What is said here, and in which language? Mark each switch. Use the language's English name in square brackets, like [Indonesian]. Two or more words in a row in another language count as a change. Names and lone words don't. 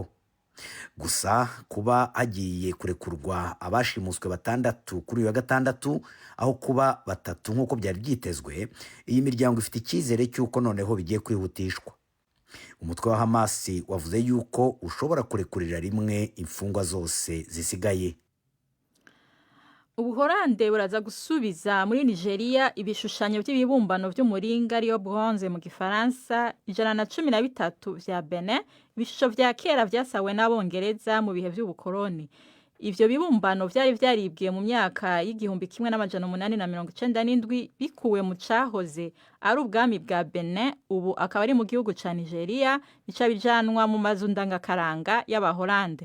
[Kinyarwanda] Gusa kuba hagiye kurekurwa abashimuswe 6 kuri uyu wa gatandatu aho kuba 3 nk'uko byari byitezwe, iyi miryango ifite icyizere cy'uko noneho bigiye kwihutishwa. umutwe wa Hamasi wavuze yuko ushobora kurekurira rimwe imfungwa zose zisigaye. [Rundi] Ubuholande buraza gusubiza muri Nigeria ibishushanyo by'ibibumbano by'umuringa ariyo bronze mu gifaransa 113 vya Benin, ibishusho vya kera vyasawe n'abongereza mu bihe by'ubukoloni. Ivyo bibumbano vyari vyaribwiye mu myaka y'igihumbi 1897 bikuwe mu cahoze ari ubwami bwa Benin, ubu akaba ari mu gihugu ca Nigeria, bica bijanwa mu mazu ndangakaranga y'Abaholande.